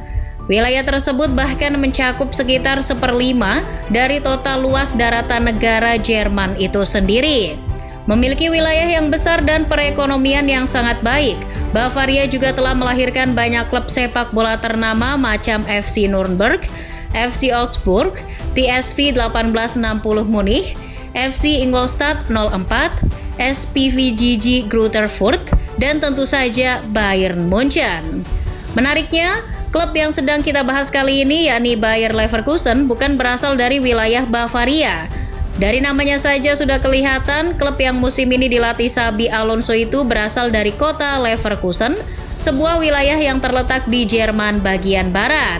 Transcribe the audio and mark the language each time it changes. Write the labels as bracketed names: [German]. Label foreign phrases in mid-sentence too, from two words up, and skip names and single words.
[Indonesian] Wilayah tersebut bahkan mencakup sekitar 1/5 dari total luas daratan negara Jerman itu sendiri. Memiliki wilayah yang besar dan perekonomian yang sangat baik, Bavaria juga telah melahirkan banyak klub sepak bola ternama macam FC Nuremberg, FC Augsburg, TSV 1860 Munich, FC Ingolstadt 04, SPVGG Greuther Fürth, dan tentu saja Bayern Munchen. Menariknya, klub yang sedang kita bahas kali ini yakni Bayer Leverkusen bukan berasal dari wilayah Bavaria. Dari namanya saja sudah kelihatan klub yang musim ini dilatih Xabi Alonso itu berasal dari kota Leverkusen, sebuah wilayah yang terletak di Jerman bagian barat.